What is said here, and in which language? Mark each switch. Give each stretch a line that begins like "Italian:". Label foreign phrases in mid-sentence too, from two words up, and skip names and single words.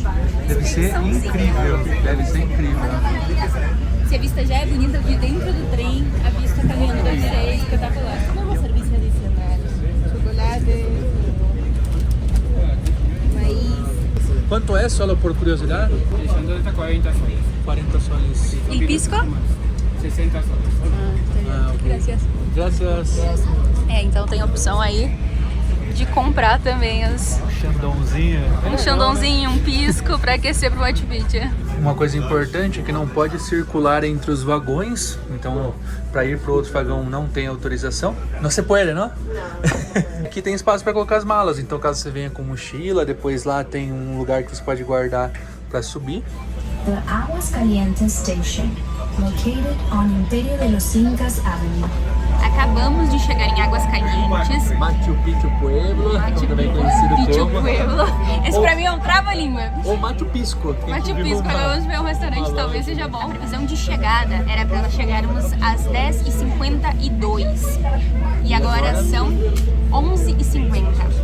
Portuguese: Deve ser incrível, deve ser incrível. Se a vista já é bonita de dentro do trem, a vista caminhando deve ser espetacular. Vamos serviço adicional, chocolate, maíz. Quanto é, solo por curiosidade?
Spanish: Son 40 soles. 40 soles.
Portuguese: E pisco?
Spanish: 60 soles. Ah, ok. Gracias. Gracias.
Portuguese: Então tem a opção aí de comprar também um Shandongzinho, um pisco pra aquecer pro Machu Picchu. Uma coisa importante é que não pode circular entre os vagões, então para ir para outro vagão não tem autorização. Não se pode, não? Aqui tem espaço para colocar as malas, então caso você venha com mochila, depois lá tem um lugar que você pode guardar para subir.
English: The Aguas Calientes Station, located on Imperio de los Incas Avenue.
Portuguese: Acabamos de chegar em Águas Calientes. Machu Picchu Pueblo, também conhecido como Pueblo. Esse pra mim é um trava-língua. Ou Machu Pisco. Machu Pisco, vamos ver um restaurante, talvez seja bom. A previsão de chegada era pra nós chegarmos às 10h52. E agora são 11h50.